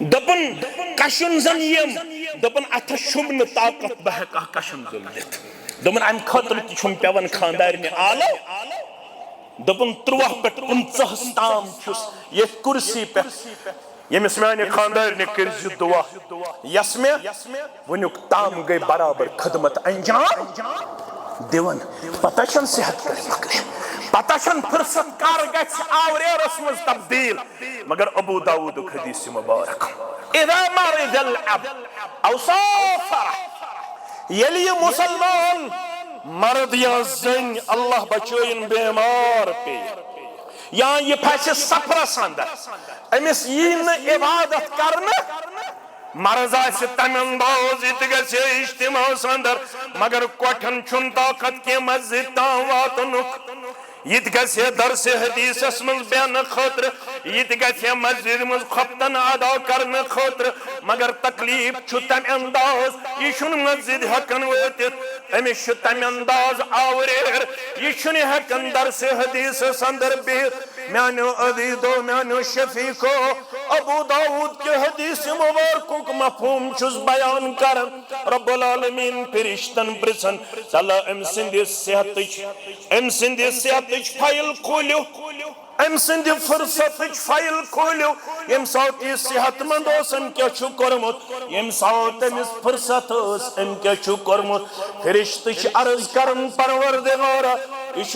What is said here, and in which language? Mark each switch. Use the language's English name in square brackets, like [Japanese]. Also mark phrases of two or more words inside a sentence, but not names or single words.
[Kashmiri] دوٚپُن کشُن زن یِم دوٚپُن اتھس چھُم نہٕ طاقت بہٕ ہٮ۪کہٕ ہا کشُن زوٚل دِتھ دوٚپُن امہِ خٲطرٕ تہِ چھُم پٮ۪وان خاندارنہِ آلو دوٚپُن 13 پٮ۪ٹھ 15 تام چھُس ییٚتھۍ کُرسی پٮ۪ٹھ ییٚمِس میانہِ خاندارنہِ کٔرزِ دُعا یس مےٚ وٕنیُک تام گٔے برابر خدمت انجام دِوان پتہ چھنہٕ صحت کر مۄکلہِ پتہ چھنہٕ فرصت کر گژھِ آوریرس منٛز تبدیل مگر ابو داؤدُک حدیث مبارک [Arabic] اذا مرض العبد او سافر [Kashmiri] ییٚلہِ یہِ مُسلمان مرد یا زٔنۍ اللہ بچٲیِن بیمار پیٚیہِ یا یہِ پھسہِ سفرس اندر أمِس یی نہٕ عبادت کرنہٕ مرض آسہِ تمہِ انداز یہِ تہِ گژھِ اجتماعس اندر مگر کۄٹھٮ۪ن چھُنہٕ طاقت کینٛہہ مسجد تام واتنُک یت گژھِ درس حدیثس منٛز بیٚہنہٕ خٲطرٕ یت گژھِ مسجد منٛز خۄفتن ادا کرنہٕ خٲطرٕ مگر تکلیف چھُ تمہِ انداز یہِ چھُنہٕ مسجد ہٮ۪کان وٲتِتھ أمِس چھُ تمہِ انداز آوریر یہِ چھُنہٕ ہٮ۪کان درس حدیثس اندر بِہِتھ میانیو عزیزو میانیو شفیقو ابو داؤد کے حدیث مبارکُک مفہوم چھُس بیان کران رب العالمین فرشتن پرژھان چلا أمۍ سٕنٛدِ صحتٕچ فایل کھوٗلِو أمۍ سٕنٛدِ فرصتٕچ فایل کھوٗلِو ییٚمہِ ساتہٕ یہِ صحت مند اوس أمۍ کیٛاہ چھُ کوٚرمُت ییٚمہِ ساتہٕ أمِس فرصت ٲس أمۍ کیٛاہ چھُ کوٚرمُت فرشتہٕ چھِ عرض کران پروردگارا یہِ چھُ